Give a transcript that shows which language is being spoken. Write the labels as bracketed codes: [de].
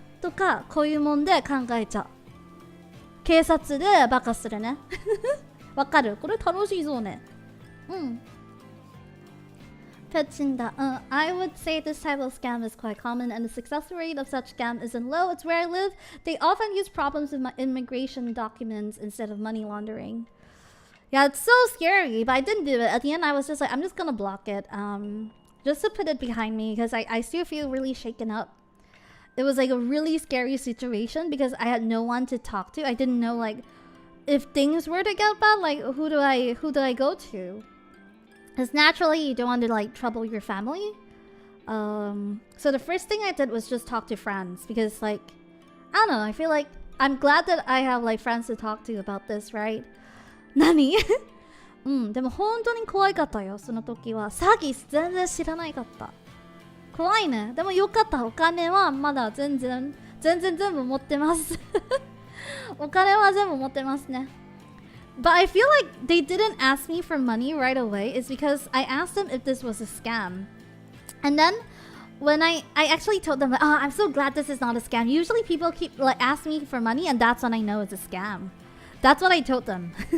[ja] とか、こういうもんで考えちゃう。警察でバカするね。わかる？これ楽しいそうね。 [en] I would say this type of scam is quite common and the success rate of such scam isn't low. It's where I live. They often use problems with my immigration documents instead of money laundering. Yeah, it's so scary, but I didn't do it. At the end, I was just like, I'm just gonna block it. just to put it behind me because I still feel really shaken up. It was like a really scary situation because I had no one to talk to. I didn't know like if things were to get bad, like who do I go to? Because naturally you don't want to like trouble your family. So the first thing I did was just talk to friends because like I don't know, I feel like I'm glad that I have like friends to talk to about this, right? [ja] Nani? うん、でも本当に怖かったよ、その時は。詐欺全然知らないかった。怖いね。でもよかった。お金はまだ全部持ってます。お金は全部持ってますね。 [en] But I feel like they didn't ask me for money right away is because I asked them if this was a scam. And then when I actually told them, oh, I'm so glad this is not a scam. Usually people keep like ask me for money and that's when I know it's a scam. That's what I told them.